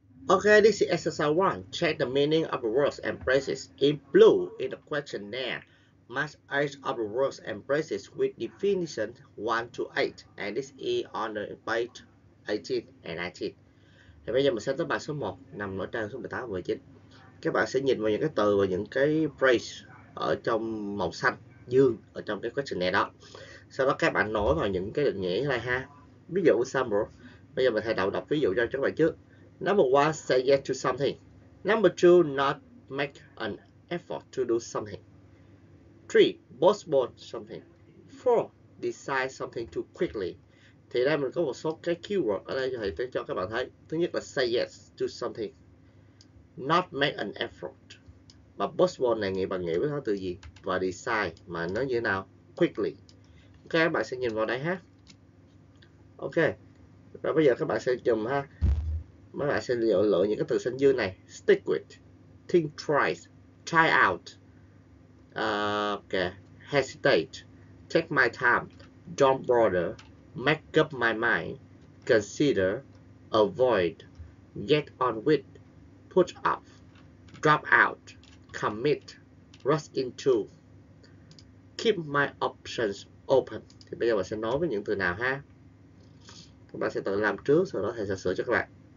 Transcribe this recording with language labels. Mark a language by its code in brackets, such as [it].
[en] Okay, this is exercise 1. Check the meaning of the words and phrases. In blue, in the questionnaire, match each of the words and phrases with definition 1 to 8. And this is on the page 18 and 19. [vi] Thì bây giờ mình sẽ tới bài số 1, nằm ở trang số 18 và 19. Các bạn sẽ nhìn vào những cái từ và những cái phrase ở trong màu xanh dương ở trong cái questionnaire đó. Sau đó các bạn nối vào những cái định nghĩa này ha. Ví dụ example, bây giờ mình hãy đọc ví dụ cho các bạn trước. [en] Number 1, say yes to something. Number 2, not make an effort to do something. 3, postpone something. 4, decide something too quickly. [vi] Thì đây mình có một số cái keyword ở đây thầy cho các bạn thấy. Thứ nhất là [en] say yes to something, not make an effort, [vi] và postpone này bạn nghĩ với nó từ gì, và decide mà nó như thế nào, quickly. Ok, các bạn sẽ nhìn vào đây ha. Ok, rồi bây giờ các bạn sẽ chùm ha. Các bạn sẽ lựa những cái từ xanh dương này. [en] Stick with, think twice, try out, okay, hesitate, take my time, don't bother, make up my mind, consider, avoid, get on with, put off, drop out, commit, rush into, keep my options open. [vi] Thì bây giờ bạn sẽ nói với những từ nào ha. Các bạn sẽ tự làm trước, sau đó thầy sẽ sửa cho các bạn.